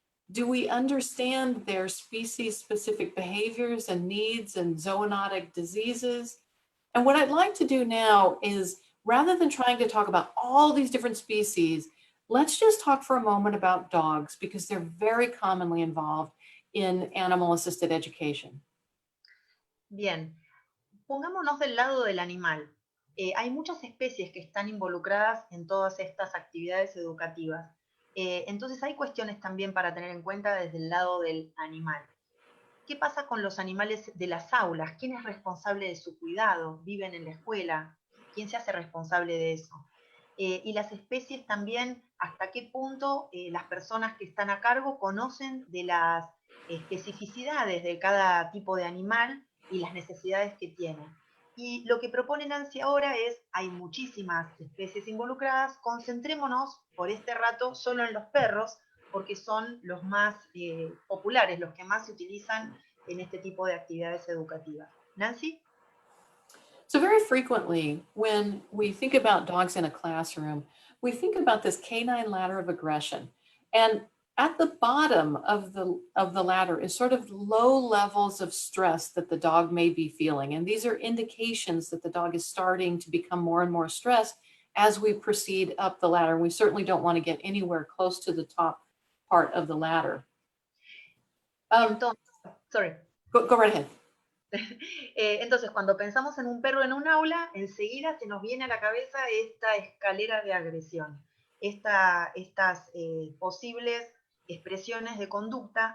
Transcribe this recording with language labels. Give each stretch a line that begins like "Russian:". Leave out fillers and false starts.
English: Do we understand their species-specific behaviors and needs and zoonotic diseases? And what I'd like to do now is, rather than trying to talk about all these different species, let's just talk for a moment about dogs, because they're very commonly involved in animal-assisted education.
Spanish: Bien, pongámonos del lado del animal. Hay muchas especies que están involucradas en todas estas actividades educativas. Entonces hay cuestiones también para tener en cuenta desde el lado del animal. ¿Qué pasa con los animales de las aulas? ¿Quién es responsable de su cuidado? ¿Viven en la escuela? ¿Quién se hace responsable de eso? Y las especies también, hasta qué punto las personas que están a cargo conocen de las especificidades de cada tipo de animal y las necesidades que tienen. Y lo que propone Nancy ahora es, hay muchísimas especies involucradas, concentrémonos por este rato solo en los perros, porque son los más populares, los que más se utilizan en este tipo de actividades educativas. Nancy?
English: So very frequently, when we think about dogs in a classroom, we think about this canine ladder of aggression. And at the bottom of the ladder is sort of low levels of stress that the dog may be feeling. And these are indications that the dog is starting to become more and more stressed as we proceed up the ladder. We certainly don't want to get anywhere close to the top part of the ladder. Sorry. Go right ahead.
Spanish: Entonces, cuando pensamos en un perro en un aula, enseguida se nos viene a la cabeza esta escalera de agresión, estas posibles expresiones de conducta.